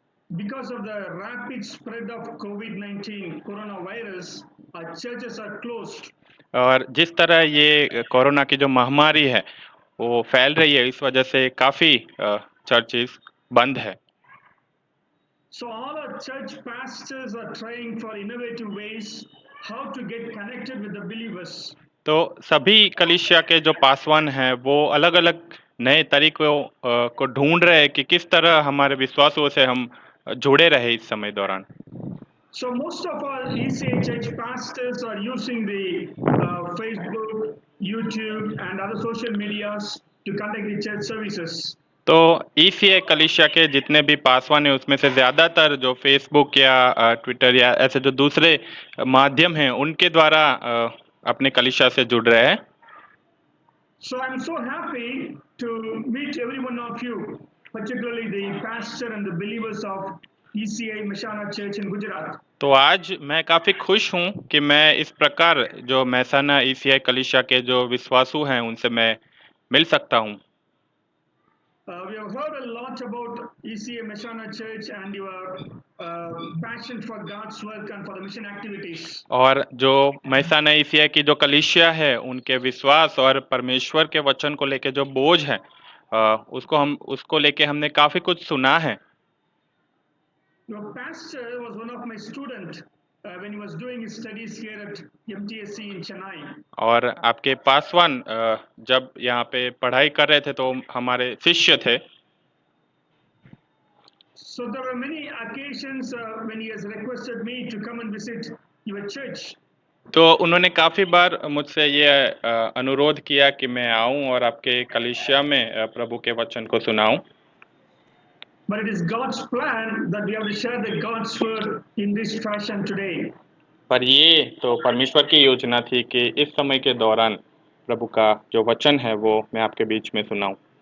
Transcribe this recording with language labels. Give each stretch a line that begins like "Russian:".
English: Because of the rapid spread of COVID-19 coronavirus, our churches are closed.
Hindi: और जिस तरह ये कोरोना की जो महामारी है वो फैल रही है, इस वजह से काफ़ी चर्चेस बंद है।
English: So all our church pastors are trying for innovative ways how to get connected with the believers.
Hindi: तो सभी कलीसिया के जो पासवान हैं वो अलग अलग नए तरीकों को ढूंढ रहे हैं कि किस तरह हमारे विश्वासों से हम जुड़े रहे इस समय दौरान।
English: So most of our ECA church pastors are using the Facebook, YouTube and other social medias to conduct the church services.
Hindi: तो ECA कलीसिया के जितने भी पासवान हैं उसमें से ज़्यादातर जो फेसबुक या ट्विटर या ऐसे जो दूसरे माध्यम हैं उनके द्वारा अपने कलीसिया से जुड़ रहे हैं।
English: So I'm so happy to meet every one of you, particularly the pastor and the believers of ECA Mashana Church in Gujarat.
Hindi: तो आज मैं काफ़ी खुश हूँ कि मैं इस प्रकार जो मेहसाना ईसीआई कलीसिया के जो विश्वासु हैं उनसे मैं मिल सकता हूँ।
English: We have heard a lot about ECA Mashana Church and your passion for God's work and for the mission activities.
Hindi: और जो मेहसाना ईसीआई की जो कलीसिया है उनके विश्वास और परमेश्वर के वचन को लेके जो बोझ है उसको लेके हमने काफ़ी कुछ सुना है।
English: Your pastor was one of my students when he was doing his studies here at MTSC in Chennai.
Hindi: और आपके पासवान जब यहाँ पे पढ़ाई कर रहे थे तो हमारे शिष्य थे।
English: So there were many occasions when he has requested me to come and visit your church.
Hindi: तो उन्होंने काफ़ी बार मुझसे ये अनुरोध किया कि मैं आऊं और आपके कलीसिया में प्रभु के वचन को सुनाऊं।
English: But it is God's plan that we have to share the God's word in this fashion today.
Hindi: पर ये तो परमेश्वर की योजना थी कि इस समय के दौरान प्रभु का जो वचन है वो मैं आपके बीच में सुनाऊं।